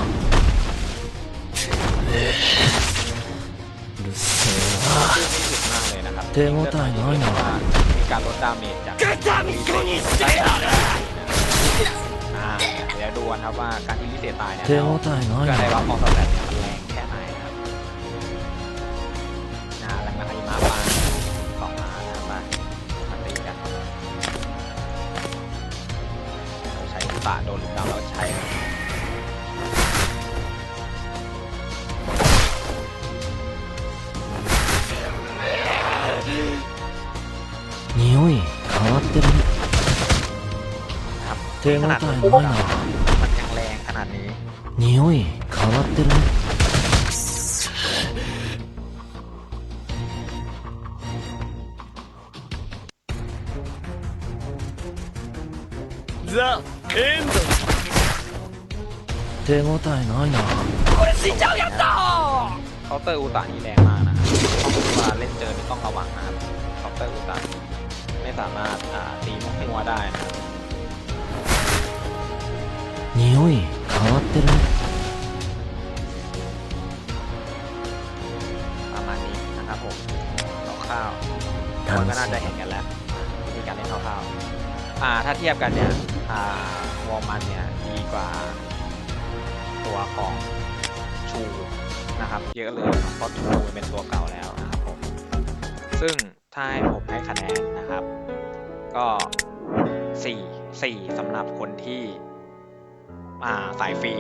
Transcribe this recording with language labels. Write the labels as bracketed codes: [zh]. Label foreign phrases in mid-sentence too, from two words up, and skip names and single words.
[ja] うるせえな [th] ซึ่งนี่ถึงมากเลยนะครับ [ja] 手応えないな [th] มีการลดดาเมจจากเดี๋ยวดูกันครับว่าการที่ลิเซตายเนี่ย [ja] 手応えない [th] การได้ [ja] な [th] รับของสแตทเนี่ยมันแรงแค่ไหนนะครับแรงมาอาริมาปา2 มานะครับมาตีกันเราใช้อุตะโดนลุกดาวเราใช้นะ [ja] 匂い変わってるね [th] ครับ [ja] 手応え [th] ข [ja] な [th] นาด [ja] い [th] มัน [ja] な [th] ยังแรงขนาดนี้ [ja] 匂い変わってるねザ・エンド手応えないな [th] เคาน์เตอร์อุตะนี่แรงมากนะครับเวลาเล่นเจอนี่ต้องระวังนะครับเคาน์เตอร์อุตะไม่สามารถตีมัวได้นะครับ [ja] 匂い変わってるね [th] ประมาณนี้นะครับผมคร่าวๆคนก็น่าจะเห็นกันแล้ววิธีการเล่นคร่าวๆถ้าเทียบกันเนี่ยวอร์มันเนี่ยดีกว่าตัวของชูนะครับเยอะเลยเพราะชูเป็นตัวเก่าแล้วนะครับผมซึ่งถ้าให้ผมให้คะแนนนะครับก็4 สำหรับคนที่สายฟรี